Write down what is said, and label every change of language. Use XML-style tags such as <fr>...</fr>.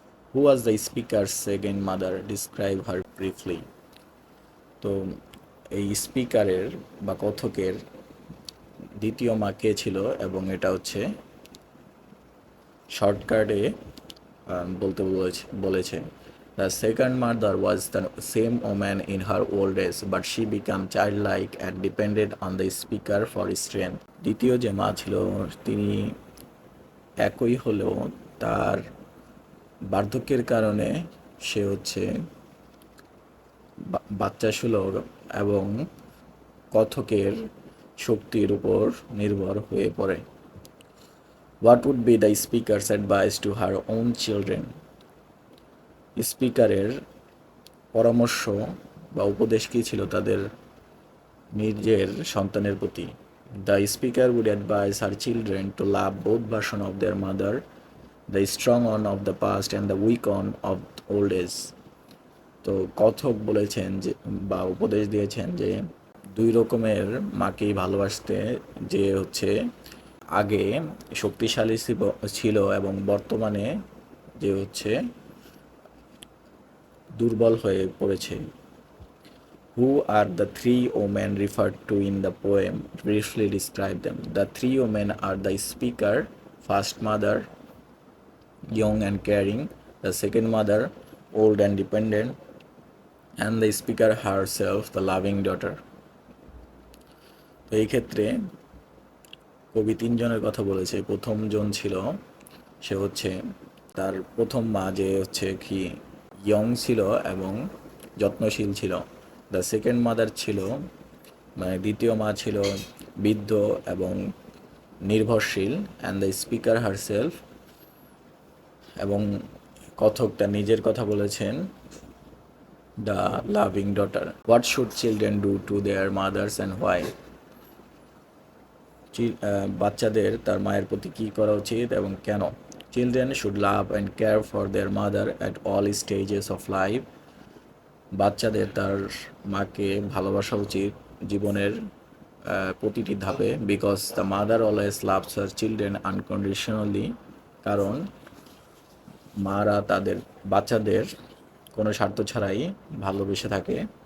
<en>Who was the speaker second mother? Describe her briefly.</en> <bn>তো এই স্পিকারের বা কথকের দ্বিতীয় মা কে ছিল, এবং এটা হচ্ছে শর্টকাটে বলতে বলেছে।</bn> <en>The second mother was the same woman in her old age, but she became childlike and depended on the speaker for strength.</en> <bn>দ্বিতীয় যে মা ছিল তিনি একই হলেও তার বার্ধক্যের কারণে সে হচ্ছে বাচ্চা সুলভ এবং কথকের শক্তির উপর নির্ভর হয়ে পড়ে।</bn> <en>What would be the speaker's advice to her own children?</en> <bn>স্পিকারের পরামর্শ বা উপদেশ কী ছিল তাদের নিজের সন্তানের প্রতি?</bn> <en>The speaker would advise her children to love both version of their mother, the strong one of the past and the weak one of old age.</en> <bn>তো কথক বলেছেন যে বা উপদেশ দিয়েছেন যে দুই রকমের মাকেই ভালোবাসতে, যে হচ্ছে আগে শক্তিশালী ছিল এবং বর্তমানে যে হচ্ছে দুর্বল হয়ে পড়েছে।</bn> <en>Who are the three women referred to in the poem? Briefly describe them. The three women are the speaker, first mother, young and caring, the second mother, old and dependent, and the speaker herself, the loving daughter.</en> <bn>তো এই ক্ষেত্রে কবি তিনজনের কথা বলেছে। প্রথম জন ছিল সে হচ্ছে তার প্রথম মা, যে হচ্ছে কি ইয়ং ছিল এবং যত্নশীল ছিল।</bn> <en>the second mother</en> <bn>ছিল মানে দ্বিতীয় মা ছিল বৃদ্ধ এবং নির্ভরশীল,</bn> <en>and the speaker herself,</en> <bn>এবং কথকটা নিজের কথা বলেছেন,</bn> <en>The loving daughter. What should children do to their mothers and why?</en> <bn>বাচ্চাদের তার মায়ের প্রতি কী করা উচিত এবং কেন?</bn> <en>Children should love and care for their mother at all stages of life.</en> <bn>বাচ্চাদের তার মাকে ভালোবাসা উচিত জীবনের প্রতিটি ধাপে,</bn> <en>because the mother always loves her children unconditionally,</en> <bn>কারণ মারা তাদের বাচ্চাদের কোনো স্বার্থ ছাড়াই ভালোবেসে থাকে।</bn>